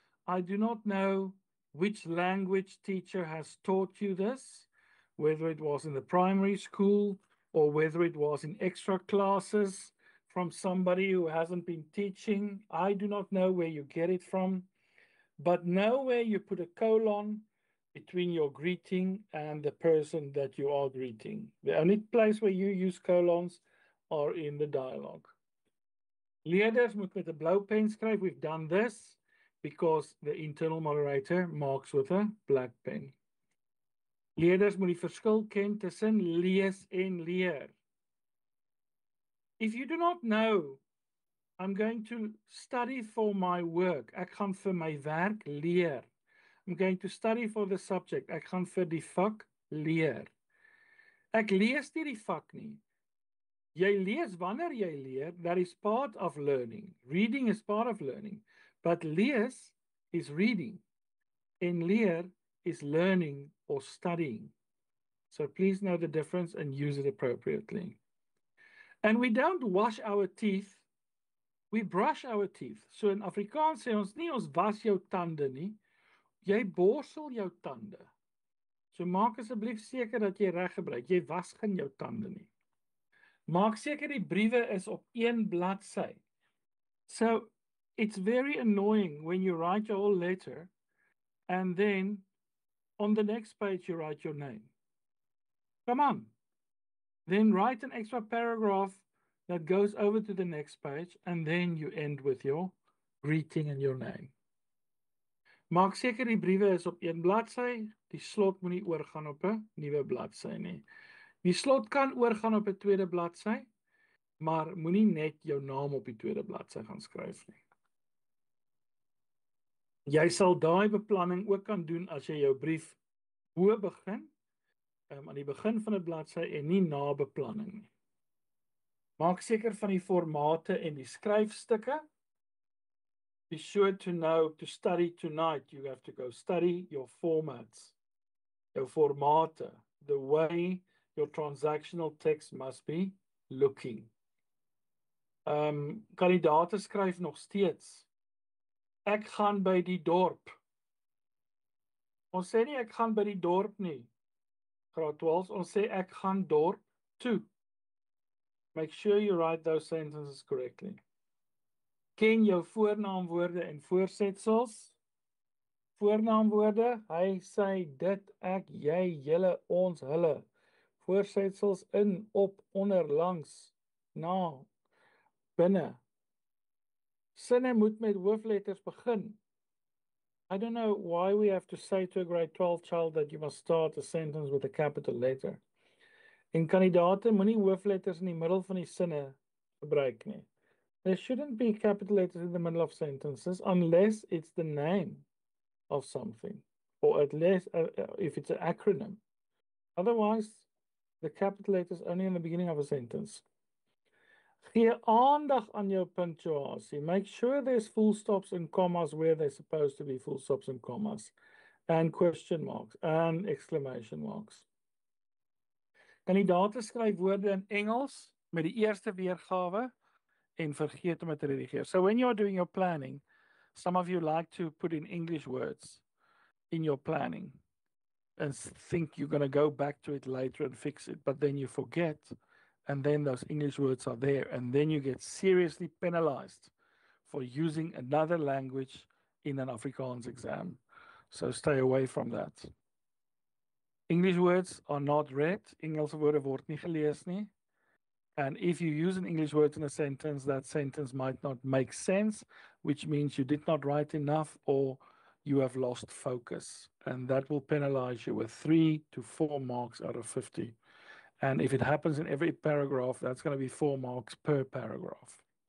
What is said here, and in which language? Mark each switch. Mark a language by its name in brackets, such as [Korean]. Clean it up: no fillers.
[English] I do not know which language teacher has taught you this, whether it was in the primary school or whether it was in extra classes from somebody who hasn't been teaching. I do not know where you get it from, but nowhere you put a colon between your greeting and the person that you are greeting. The only place where you use colons are in the dialogue. [Afrikaans] Leerders moet met 'n blou pen skryf. [English] We've done this because the internal moderator marks with a black pen. [Afrikaans] Leerders moet die verskil ken tussen lees en leer. [English] If you do not know, I'm going to study for my work. [Afrikaans] Ek gaan vir my werk leer. [English] I'm going to study for the subject. [Afrikaans] Ek gaan vir die vak leer. Ek lees nie die vak nie. Jy lees wanneer jy leer. [English] That is part of learning. Reading is part of learning. But lees is reading. En leer is learning or studying. So please know the difference and use it appropriately. And we don't wash our teeth. We brush our teeth. So in Afrikaans [Afrikaans] sê ons nie ons was jou tande nie. Jy borsel jou tande. So maak asseblief seker dat jy reg gebruik. Jy was geen jou tande nie. Maak seker die briewe is op een bladsy. [English] So it's very annoying when you write your whole letter and then on the next page you write your name. Come on. Then write an extra paragraph that goes over to the next page and then you end with your greeting and your name. [Afrikaans] Maak seker die briewe is op een bladsy, die slot moenie oorgaan op 'n nuwe bladsy nie. Die slot kan oorgaan op 'n tweede bladsy, maar moenie net jou naam op die tweede bladsy gaan skryf nie. Jy sal daai beplanning ook kan doen as jy jou brief bo begin, aan die begin van 'n bladsy en nie na beplanning nie. Maak seker van die formate en die skryfstukke. [English] Be sure to know to study tonight. You have to go study your formats, your formate, the way your transactional text must be looking. [Afrikaans] Kandidate skryf nog steeds. Ek gaan by die dorp. Ons sê nie ek gaan by die dorp nie. Graad 12, ons sê ek gaan dorp toe. [English] Make sure you write those sentences correctly. [Afrikaans] Ken jou voornaamwoorde en voorsetsels. Voornaamwoorde, hy, sy, dit, ek, jy, julle, ons, hulle. Voorsetsels in, op, onder, langs, na, binne. Sinne moet met hoofletters begin. [English] I don't know why we have to say to a grade 12 child that you must start a sentence with a capital letter. [Afrikaans] En kandidate moenie hoofletters in die middel van die sinne gebruik nie. [English] There shouldn't be capital letters in the middle of sentences unless it's the name of something, or at least if it's an acronym. Otherwise, the capital letters only in the beginning of a sentence. [Afrikaans] Gee aandag aan jou punctuasie. [English] Make sure there's full stops and commas where they're supposed to be full stops and commas, and question marks and exclamation marks. [Afrikaans] Kandidate skryf woorde in Engels met die eerste weergawe en vergeet om dit te redigeer. [English] So when you're doing your planning, some of you like to put in English words in your planning and think you're going to go back to it later and fix it, but then you forget, and then those English words are there, and then you get seriously penalized for using another language in an Afrikaans exam. So stay away from that. English words are not read. [Afrikaans] Engelse woorde word nie gelees nie. [English] And if you use an English word in a sentence, that sentence might not make sense, which means you did not write enough or you have lost focus. And that will penalize you with 3 to 4 marks out of 50. And if it happens in every paragraph, that's going to be 4 marks per paragraph.